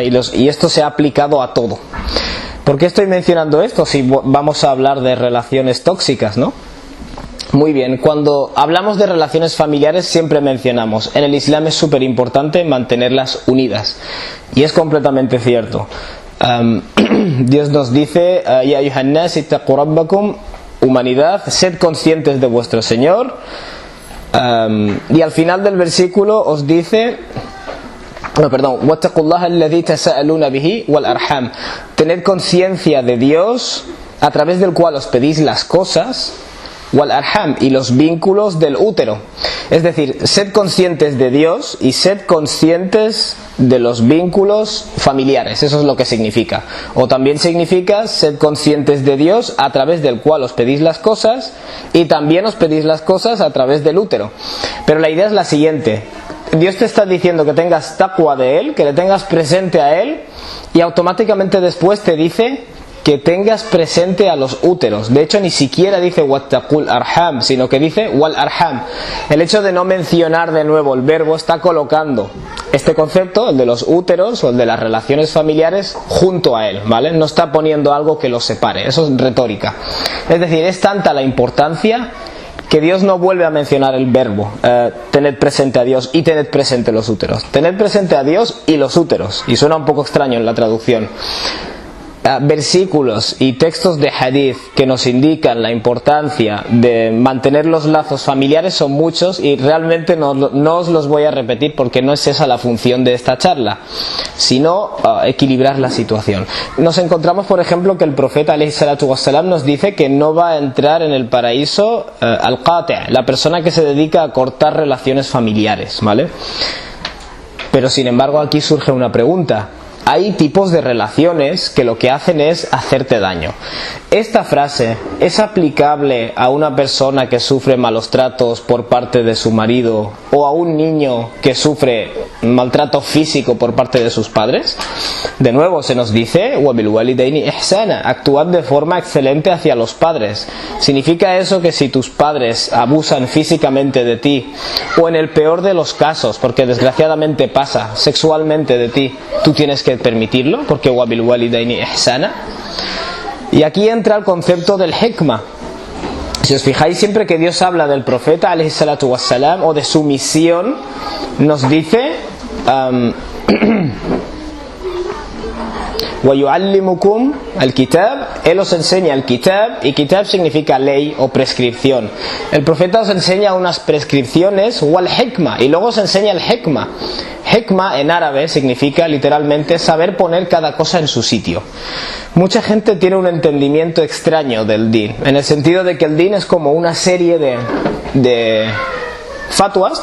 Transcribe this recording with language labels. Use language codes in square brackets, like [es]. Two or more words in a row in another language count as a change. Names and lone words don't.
[es] Y esto se ha aplicado a todo. ¿Por qué estoy mencionando esto si vamos a hablar de relaciones tóxicas, ¿no? Muy bien, cuando hablamos de relaciones familiares siempre mencionamos: en el Islam es súper importante mantenerlas unidas. Y es completamente cierto. Dios nos dice: [ar] يا أيها الناس اتقوا ربكم, [es] humanidad, sed conscientes de vuestro Señor. Y al final del versículo os dice: [ar] وَاتَّقُوا اللَّهَ الَّذِي تَسَأَلُونَ بِهِ وَالْأَرْحَامَ, [es] tened conciencia de Dios a través del cual os pedís las cosas, wal-arham, y los vínculos del útero. Es decir, sed conscientes de Dios y sed conscientes de los vínculos familiares. Eso es lo que significa. O también significa sed conscientes de Dios a través del cual os pedís las cosas, y también os pedís las cosas a través del útero. Pero la idea es la siguiente: Dios te está diciendo que tengas taqwa de Él, que le tengas presente a Él, y automáticamente después te dice que tengas presente a los úteros. De hecho, ni siquiera dice [ar] واتقوا الأرحام, [es] sino que dice [ar] والأرحام. [es] El hecho de no mencionar de nuevo el verbo está colocando este concepto, el de los úteros o el de las relaciones familiares, junto a él, ¿vale? No está poniendo algo que los separe. Eso es retórica. Es decir, es tanta la importancia que Dios no vuelve a mencionar el verbo tened presente a Dios y tened presente los úteros. Tened presente a Dios y los úteros. Y suena un poco extraño en la traducción. Versículos y textos de hadith que nos indican la importancia de mantener los lazos familiares son muchos, y realmente no os los voy a repetir porque no es esa la función de esta charla, sino equilibrar la situación. Nos encontramos, por ejemplo, que el profeta [ar] عليه الصلاة والسلام [es] nos dice que no va a entrar en el paraíso al-qati', la persona que se dedica a cortar relaciones familiares, ¿vale? Pero sin embargo aquí surge una pregunta. Hay tipos de relaciones que lo que hacen es hacerte daño. ¿Esta frase es aplicable a una persona que sufre malos tratos por parte de su marido, o a un niño que sufre maltrato físico por parte de sus padres? [ar] De nuevo se nos dice وَبِالْوَالِدَيْنِ إِحْسَانًا, [es] actuad de forma excelente hacia los padres. ¿Significa eso que si tus padres abusan físicamente de ti, o en el peor de los casos, porque desgraciadamente pasa, sexualmente de ti, tú tienes que permitirlo? [ar] Porque وَبِالْوَالِدَيْنِ إِحْسَانًا. [es] Y aquí entra el concepto del hikmah. Si os fijáis, siempre que Dios habla del profeta [ar] عليه الصلاة والسلام [es] o de su misión, nos dice [ar] وَيُعَلِّمُكُمْ الْكِتَابِ, [es] Él os enseña el kitab, y kitab significa ley o prescripción. El profeta os enseña unas prescripciones, [ar] والحكمة, [es] y luego os enseña el hikmah. Hikmah en árabe significa literalmente saber poner cada cosa en su sitio. Mucha gente tiene un entendimiento extraño del din, en el sentido de que el din es como una serie de fatwas.